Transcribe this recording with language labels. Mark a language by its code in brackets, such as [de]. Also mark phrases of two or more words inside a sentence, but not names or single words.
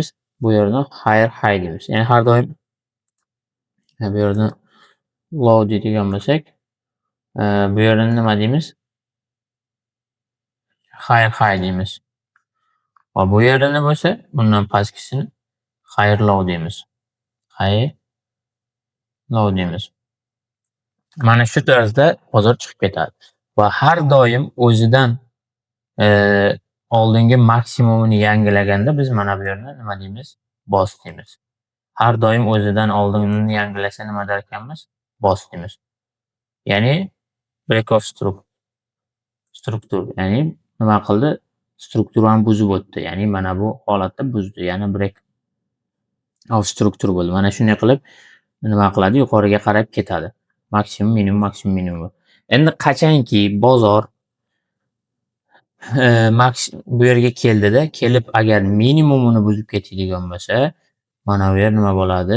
[uz] Bu yerni [en] higher high [uz] deymiz. Ya'ni har doim bu yerni low deydigan bo'lsak, bu yerni nima deymiz? [en] Higher high [uz] deymiz. Va bu yerda nima bo'lsa, bundan pastkisini [en] higher low [uz] deymiz. [en] Higher low [uz] deymiz. Mana shu tarzda bozor chiqib ketadi. Va har doim o'zidan oldingi maksimumini yangilaganda biz mana bu yerni nima deymiz? Boss deymiz. Har doim o'zidan oldinini yangilasa nima der ekanmiz? Boss deymiz. Ya'ni [en] break of struktur. [uz] Ya'ni nima qildi? Strukturani buzib o'tdi. Ya'ni mana bu holatda buzdi. Ya'ni [en] break of struktur [uz] bo'ldi. Mana shunday qilib nima qiladi? Yuqoriga qarab ketadi. Maksimum, minimum, maksimum, minimum. Endi qachonki bozor bu yerga keldida, kelib agar minimumini buzib ketadigan bo'lsa, mana bu yer nima bo'ladi?